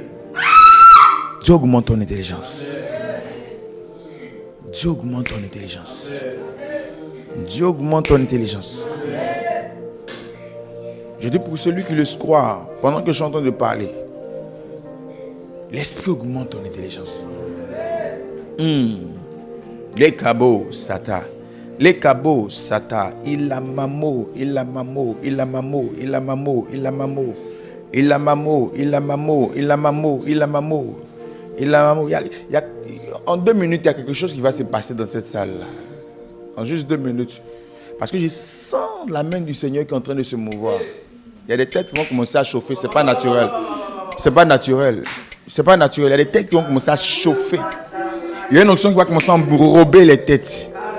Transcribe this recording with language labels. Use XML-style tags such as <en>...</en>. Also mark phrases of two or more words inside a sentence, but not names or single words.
<fr>Dieu augmente ton intelligence. Dieu augmente ton intelligence. Dieu augmente ton intelligence. Je dis pour celui qui le croit, pendant que je suis en train de parler, l'esprit augmente ton intelligence. Les cabos, sata. Les cabos, sata. Ilamamo, ilamamo, ilamamo, ilamamo, ilamamo. Ilamamo, ilamamo, ilamamo, ilamamo. Ilamamo. En 2 minutes, il y a quelque chose qui va se passer dans cette salle-là. En juste 2 minutes. Parce que je sens la main du Seigneur qui est en train de se mouvoir. Il y a des têtes qui vont commencer à chauffer. C'est pas naturel. C'est pas naturel. C'est pas naturel. Il y a des têtes qui vont commencer à chauffer. Il y a une onction qui va commencer à enrober les têtes.</fr>